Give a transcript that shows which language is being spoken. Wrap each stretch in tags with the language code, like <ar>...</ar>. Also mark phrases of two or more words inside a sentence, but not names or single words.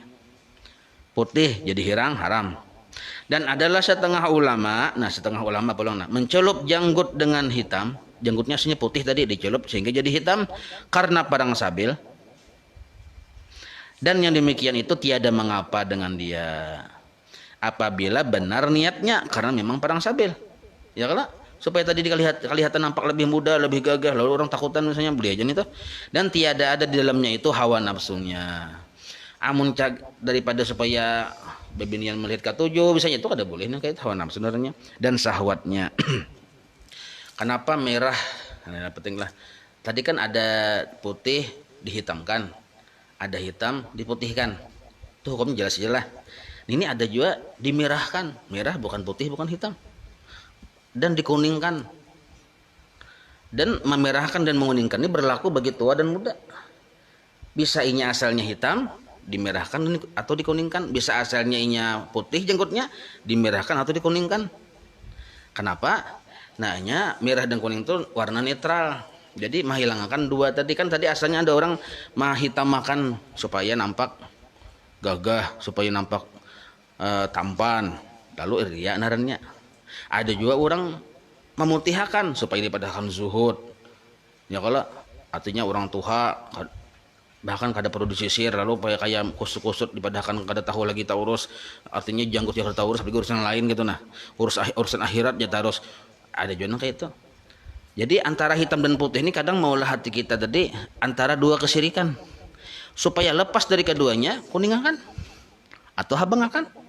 <id>Putih jadi hirang haram. Dan adalah setengah ulama mencelup janggut dengan hitam, janggutnya aslinya putih tadi dicelup sehingga jadi hitam karena perang Sabil. Dan yang demikian itu tiada mengapa dengan dia apabila benar niatnya karena memang perang Sabil. Ya kalau supaya tadi kelihatan nampak lebih muda, lebih gagah, lalu orang takutan misalnya beli aja nih tuh. Dan tiada ada di dalamnya itu hawa nafsunya.</id> <bjn>Amun daripada supaya bebinian melihat ketujuh misalnya itu kada boleh nih kayak hawa nafsu sebenarnya dan syahwatnya.</bjn> <id>Kenapa merah? Nah, penting lah. Tadi kan ada putih dihitamkan, ada hitam diputihkan. Itu hukumnya jelas aja lah. Ini ada juga dimerahkan, merah bukan putih bukan hitam. Dan dikuningkan, dan memerahkan dan menguningkan ini berlaku bagi tua dan muda.</id> <bjn>Bisa inya asalnya hitam dimerahkan atau dikuningkan, bisa asalnya inya putih janggutnya dimerahkan atau dikuningkan.</bjn> <id>Kenapa? Nah, merah dan kuning itu warna netral, jadi menghilangkan dua tadi kan. Tadi asalnya ada orang menghitamakan supaya nampak gagah, supaya nampak tampan, lalu riya narannya. Ada juga orang memutihkan supaya dipadahkan zuhud.</id> <bjn>Ya kalau artinya orang tua bahkan kada perlu disisir, lalu kayak kusut-kusut dipadahkan kada tahu lagi taurus. Artinya janggut yang kada taurus tapi urusan lain gitu nah. Urusan akhirat ya terus.</bjn> <id>Ada juga kayak itu. Jadi antara hitam dan putih ini kadang maulah hati kita tadi antara dua kesyirikan.</id> <bjn>Supaya lepas dari keduanya kuningakan atau habangakan.</bjn>